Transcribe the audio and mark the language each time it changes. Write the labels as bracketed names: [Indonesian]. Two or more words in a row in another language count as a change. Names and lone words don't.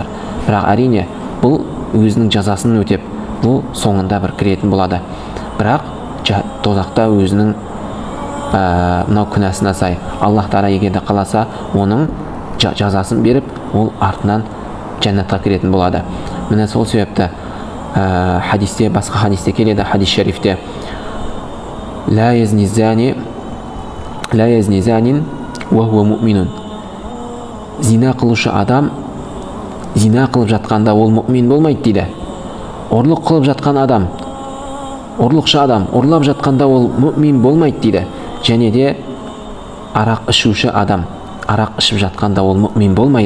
[Kazakh] Бірақ әрине бұл өзінің жазасын өтеп, бұл соңында бір кіретін болады. Бірақ тозақта өзінің мынау күнәсіне сай Аллах Тағала егер де қаласа оның жазасын беріп, ол артынан жәннатқа кіретін болады. Міне сол себепті хадисте, басқа хадисте келеді, хадис шарифте: [Arabic] "لا يزني الزاني وهو مؤمن." [Kazakh] Зина қылушы адам зина қылып жатқанда ол мұъмин болмайды дейді. Ұрлық қылып жатқан адам Ұрлықшы адам ұрлап жатқанда ол мүмин болмайды дейді. Және де арақ ішуші адам арақ ішіп жатқанда ол мүмин болмайды.